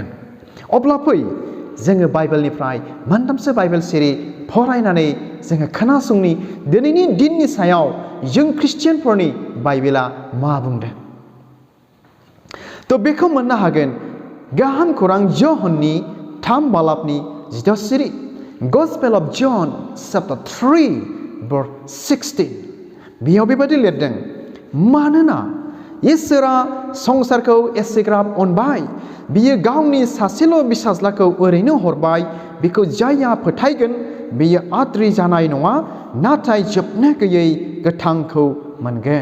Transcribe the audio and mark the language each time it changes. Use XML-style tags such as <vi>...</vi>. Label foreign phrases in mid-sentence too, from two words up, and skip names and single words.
<brx>अब्ला फै जोङो बाइबेलनिफ्राय मोनथामसो बाइबेल सिरि फरायनानै जोङो खोनासंनि दिनैनि दिननि सायाव जों ख्रिस्टियानफोरनि बाइबेला मा बुंदों। थ' बेखौ मोननो हागोन गाहाम खौरां ज'हननि 3 बालाबनि 10 सिरि</brx> <en>Gospel of John chapter 3 verse 16</en> <brx>बेयाव बेबायदि लिरदों मानोना इसोरा संसारखौ एसेग्राब अनबाय बियो गावनि सासेल' बिसाज्लाखौ ओरैनो हरबाय बिखौ जायहा फोथायगोन बियो आद्रि जानाय नङा नाथाय जोबनो गैयै गोथांखौ मोनगोन।</brx>